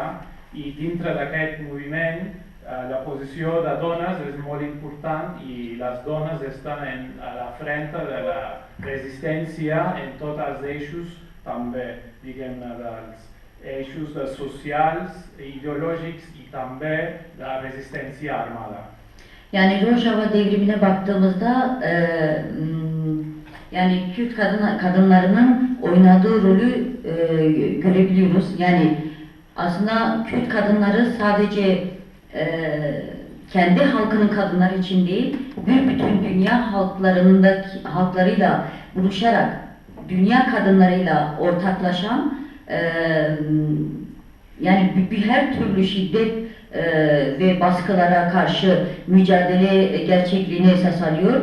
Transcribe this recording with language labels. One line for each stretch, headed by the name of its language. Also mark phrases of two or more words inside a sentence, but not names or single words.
Catalan: I dintre d'aquest moviment la posició de dones és molt important i les dones estan a la frente de la resistència en tots els eixos també, diguem-ne, dels eixos socials, ideològics i també la resistència armada.
Turkish: Yani Rojava devrimine baktığımızda yani Kürt kadınlarının oynadığı rolü görebiliyoruz. Yani aslında Kürt kadınları sadece kendi halkının kadınları için değil, bir bütün dünya halklarıyla buluşarak, dünya kadınlarıyla ortaklaşan, yani her türlü şiddet ve baskılara karşı mücadele gerçekliğini esas alıyor.